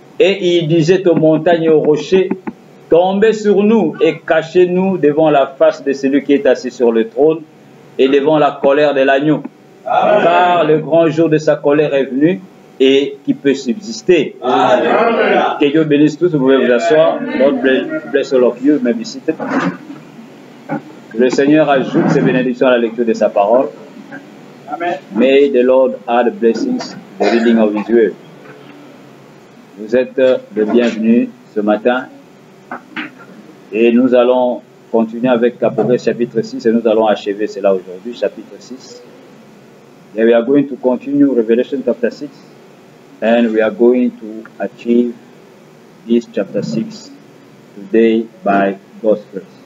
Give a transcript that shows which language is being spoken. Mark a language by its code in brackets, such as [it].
[fr] Et il disait aux montagnes et aux rochers, tombez sur nous et cachez-nous devant la face de celui qui est assis sur le trône et devant la colère de l'agneau. Amen. Car le grand jour de sa colère est venu et qui peut subsister. Amen. Que Dieu bénisse tous, vous pouvez vous asseoir. [en] God bless all of you, may be seated. [fr] Que le Seigneur ajoute ses bénédictions à la lecture de sa parole. Amen. [en] May the Lord add blessings to the reading of His word. [fr] Vous êtes le bienvenu ce matin et nous allons continuer avec Apocalypse chapitre 6 et nous allons achever cela aujourd'hui, chapitre 6. [en] And we are going to continue Revelation chapter 6 and we are going to achieve this chapter 6 today by God's grace.